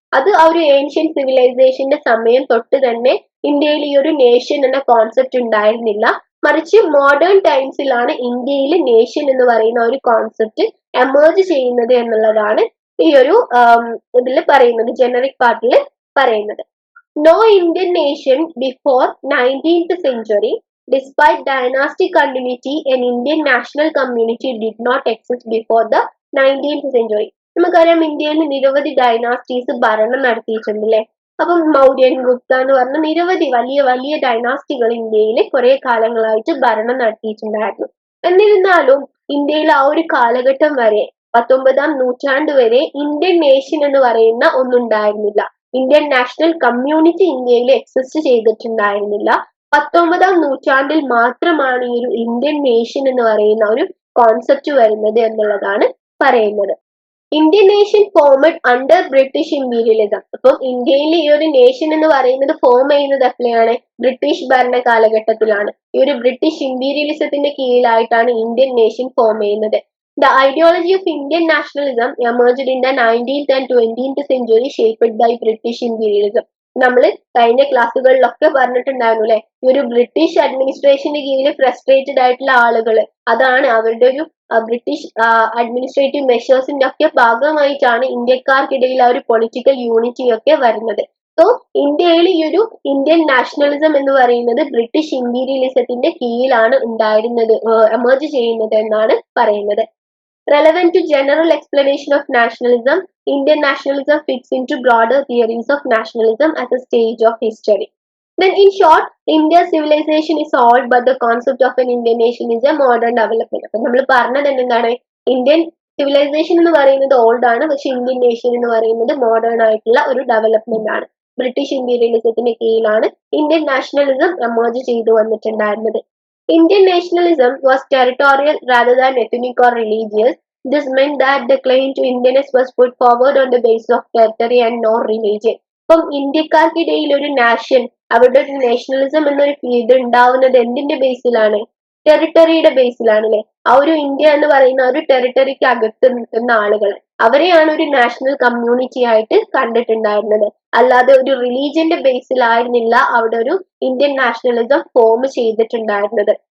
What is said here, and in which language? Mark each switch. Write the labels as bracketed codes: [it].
[ml] അത് ആ ഒരു ഏൻഷ്യൻ സിവിലൈസേഷന്റെ സമയം തൊട്ട് തന്നെ ഇന്ത്യയിൽ ഈ ഒരു നേഷൻ എന്ന കോൺസെപ്റ്റ് ഉണ്ടായിരുന്നില്ല, മറിച്ച് മോഡേൺ ടൈംസിലാണ് ഇന്ത്യയിൽ നേഷൻ എന്ന് പറയുന്ന ഒരു കോൺസെപ്റ്റ് എമേർജ് ചെയ്യുന്നത് എന്നുള്ളതാണ് ഈ ഒരു ഇതിൽ പറയുന്നത്, ജനറിക് പാർട്ടിൽ പറയുന്നത്. [en] No Indian nation before 19th century Despite dynastic continuity, an Indian national community did not exist before the 19th century. [ml] നമുക്കറിയാം ഇന്ത്യയിൽ നിരവധി ഡൈനാസ്റ്റീസ് ഭരണം നടത്തിയിട്ടുണ്ട് അല്ലെ. അപ്പം മൗര്യൻ, ഗുപ്ത എന്ന് പറഞ്ഞ നിരവധി വലിയ വലിയ ഡൈനാസ്റ്റികൾ ഇന്ത്യയിൽ കുറെ കാലങ്ങളായിട്ട് ഭരണം നടത്തിയിട്ടുണ്ടായിരുന്നു. എന്നിരുന്നാലും ഇന്ത്യയിൽ ആ ഒരു കാലഘട്ടം വരെ 19ാം നൂറ്റാണ്ട് വരെ ഇന്ത്യൻ നേഷൻ എന്ന് പറയുന്ന ഒന്നുണ്ടായിരുന്നില്ല. ഇന്ത്യൻ നാഷണൽ കമ്മ്യൂണിറ്റി ഇന്ത്യയിൽ എക്സിസ്റ്റ് ചെയ്തിട്ടുണ്ടായിരുന്നില്ല. 19ാം നൂറ്റാണ്ടിൽ മാത്രമാണ് ഈ ഒരു ഇന്ത്യൻ നേഷൻ എന്ന് പറയുന്ന ഒരു കോൺസെപ്റ്റ് വരുന്നത് എന്നുള്ളതാണ് പറയുന്നത്. [en] Indian nation formed under British imperialism. [ml] അപ്പം ഇന്ത്യയിൽ ഈ ഒരു നേഷൻ എന്ന് പറയുന്നത് ഫോം ചെയ്യുന്നത് എപ്പോഴാണ്? ബ്രിട്ടീഷ് ഭരണ കാലഘട്ടത്തിലാണ്. ഈ ഒരു ബ്രിട്ടീഷ് ഇമ്പീരിയലിസത്തിന്റെ കീഴിലായിട്ടാണ് ഇന്ത്യൻ നേഷൻ ഫോം ചെയ്യുന്നത്. [en] The ideology of Indian nationalism emerged in the 19th and 20th century shaped by British imperialism. [ml] നമ്മൾ കഴിഞ്ഞ ക്ലാസ്സുകളിലൊക്കെ പറഞ്ഞിട്ടുണ്ടായിരുന്നു അല്ലെ, ഈ ഒരു ബ്രിട്ടീഷ് അഡ്മിനിസ്ട്രേഷന്റെ കീഴിൽ ഫ്രസ്ട്രേറ്റഡ് ആയിട്ടുള്ള ആളുകൾ, അതാണ് അവരുടെ ഒരു ബ്രിട്ടീഷ് അഡ്മിനിസ്ട്രേറ്റീവ് മെഷേഴ്സിന്റെ ഒക്കെ ഭാഗമായിട്ടാണ് ഇന്ത്യക്കാർക്കിടയിൽ ആ ഒരു പൊളിറ്റിക്കൽ യൂണിറ്റി ഒക്കെ വരുന്നത്. സോ ഇന്ത്യയിൽ ഈ ഒരു ഇന്ത്യൻ നാഷണലിസം എന്ന് പറയുന്നത് ബ്രിട്ടീഷ് ഇമ്പീരിയലിസത്തിന്റെ കീഴിലാണ് ഉണ്ടായിരുന്നത്, എമർജ് ചെയ്യുന്നത് എന്നാണ് പറയുന്നത്. [en] Relevant to general explanation of nationalism, Indian nationalism fits into broader theories of nationalism as a stage of history. Then in short, India's civilization is old, but the concept of an Indian nation is a modern development. [ml] അപ്പം നമ്മൾ പറഞ്ഞത് എന്താണ്? Indian civilisation എന്ന് പറയുന്നത് old ആണ്, പക്ഷെ Indian nation എന്ന് പറയുന്നത് മോഡേൺ ആയിട്ടുള്ള ഒരു ഡെവലപ്മെന്റ് ആണ്. ബ്രിട്ടീഷ് ഇമ്പീരിയലിസത്തിന്റെ കീഴിലാണ് ഇന്ത്യൻ നാഷണലിസം എമർജ് ചെയ്തു വന്നിട്ടുണ്ടായിരുന്നത്. [en] Indian nationalism was territorial rather than ethnic or religious. This meant that the claim to Indianness was put forward on the basis of territory and not religion. [ml] അപ്പം ഇന്ത്യക്കാർക്കിടയിൽ ഒരു nation, അവരുടെ ഒരു nationalism എന്നൊരു ഇത് ഉണ്ടാവുന്നത് എന്തിന്റെ ബേസിലാണ്? ടെറിട്ടറിയുടെ ബേസിലാണ് അല്ലെ. ആ ഒരു ഇന്ത്യ എന്ന് പറയുന്ന ഒരു ടെറിട്ടറിക്ക് അകത്ത് നിൽക്കുന്ന ആളുകൾ, അവരെയാണ് ഒരു നാഷണൽ കമ്മ്യൂണിറ്റി ആയിട്ട് കണ്ടിട്ടുണ്ടായിരുന്നത്. അല്ലാതെ ഒരു റിലീജിയന്റെ ബേസിലായിരുന്നില്ല അവിടെ ഒരു ഇന്ത്യൻ നാഷണലിസം ഫോം ചെയ്തിട്ടുണ്ടായിരുന്നത്.